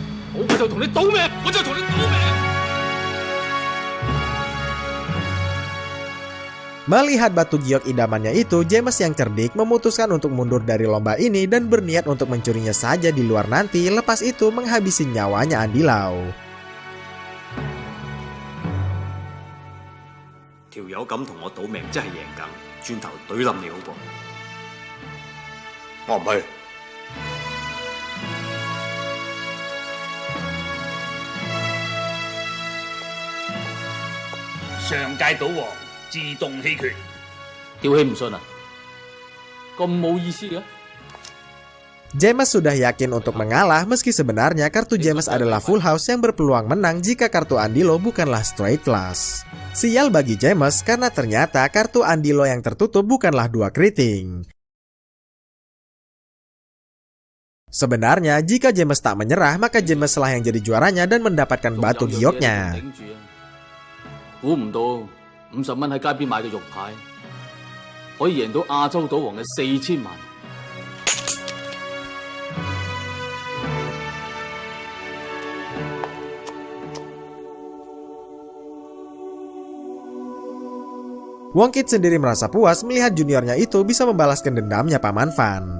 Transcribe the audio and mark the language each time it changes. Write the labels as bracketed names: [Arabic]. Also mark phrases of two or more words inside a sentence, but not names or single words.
[Indonesian] Melihat batu giok idamannya itu, James yang cerdik memutuskan untuk mundur dari lomba ini dan berniat untuk mencurinya saja di luar nanti, lepas itu menghabisi nyawanya Andy Lau. [Cantonese] 條友咁同我賭命真係贏梗，轉頭懟冧你好過。我唔去。上屆賭王自動棄權。吊起唔信啊？咁冇意思嘅？ [Indonesian] James sudah yakin untuk mengalah meski sebenarnya kartu James adalah [English] full house [Indonesian] yang berpeluang menang jika kartu Andy Lau bukanlah [English] straight flush. [Indonesian] Sial bagi James karena ternyata kartu Andy Lau yang tertutup bukanlah 2 keriting. Sebenarnya jika James tak menyerah maka James lah yang jadi juaranya dan mendapatkan batu gioknya. [Cantonese] 估唔到50蚊喺街邊買嘅肉牌，可以贏到亞洲賭王嘅4000萬。 [Indonesian] Wongkit sendiri merasa puas melihat juniornya itu bisa membalaskan dendamnya Paman Fan.